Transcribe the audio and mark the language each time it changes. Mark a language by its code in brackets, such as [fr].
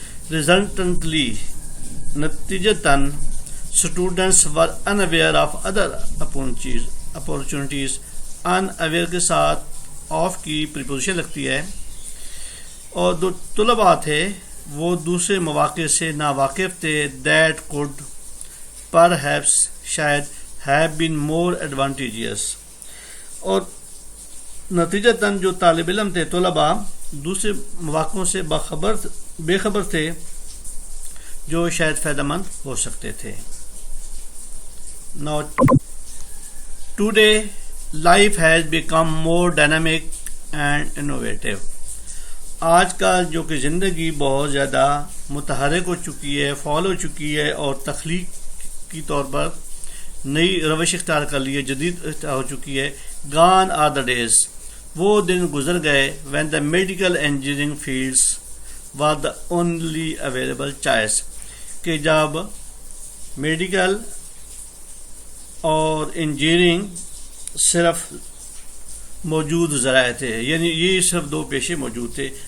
[en] resultantly [ur] نتیجتاً [en] Students were unaware of other opportunities. [ur] unaware کے ساتھ of کی پریپوزیشن لگتی ہے، اور جو طلباء تھے وہ دوسرے مواقع سے ناواقف تھے. [en] that could perhaps [ur] شاید [en] have been more advantageous. [ur] اور نتیجتاً جو طالب علم تھے، طلباء دوسرے مواقعوں سے بے خبر تھے جو شاید فائدہ مند ہو سکتے تھے. [en] Now today life has become more dynamic and innovative. [ur] آج کل جو کہ زندگی بہت زیادہ متحرک ہو چکی ہے، فعال ہو چکی ہے، اور تخلیق کی طور پر نئی روش اختیار کر لی ہے، جدید ہو چکی ہے. [en] gone are the days، [ur] وہ دن گزر گئے [en] when the medical engineering fields were the only available choice [ur] کہ جب میڈیکل اور انجینئرنگ صرف موجود ذرائع تھے، یعنی یہ صرف دو پیشے موجود تھے.